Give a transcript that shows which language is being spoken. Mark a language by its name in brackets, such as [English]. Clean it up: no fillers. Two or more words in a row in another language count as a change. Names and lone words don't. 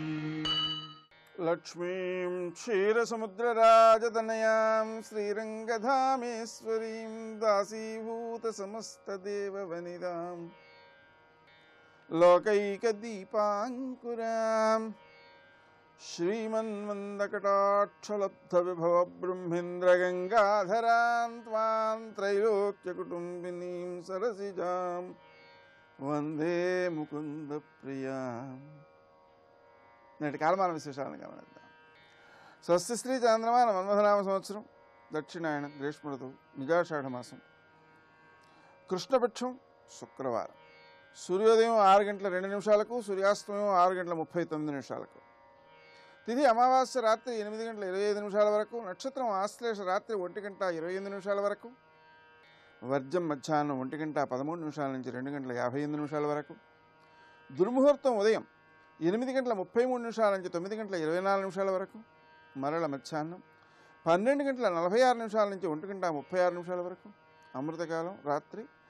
[Sanskrit] लक्ष्मीं क्षीरसमुद्रराजतनयां श्रीरङ्गधामेश्वरीं दासीभूतसमस्तदेववनितां लोकैकदीपाङ्कुराम् श्रीमन्मन्दकटाक्षलब्धविभवब्रह्मेन्द्रगङ्गाधरां त्वां त्रैलोक्यकुटुम्बिनीं सरसिजां వందే ముకుంద ప్రియా. [Telugu] నేటి కాలమాన విశేషాలను గమనిద్దాం. స్వస్తి శ్రీ చాంద్రమాన మన్మథనామ సంవత్సరం దక్షిణాయన గ్రీష్మ ఋతువు నిజాషాఢ మాసం కృష్ణపక్షం శుక్రవారం సూర్యోదయం 6:02 సూర్యాస్తమయం 6:39 తిథి అమావాస్య రాత్రి 8:25 వరకు నక్షత్రం ఆశ్లేష రాత్రి 1:28 వరకు వర్జం మధ్యాహ్నం 1:13 నుంచి 2:58 వరకు దుర్ముహూర్తం ఉదయం 8:33 నుంచి 9:24 వరకు మరల మధ్యాహ్నం 12:46 నుంచి 1:36 వరకు అమృతకాలం రాత్రి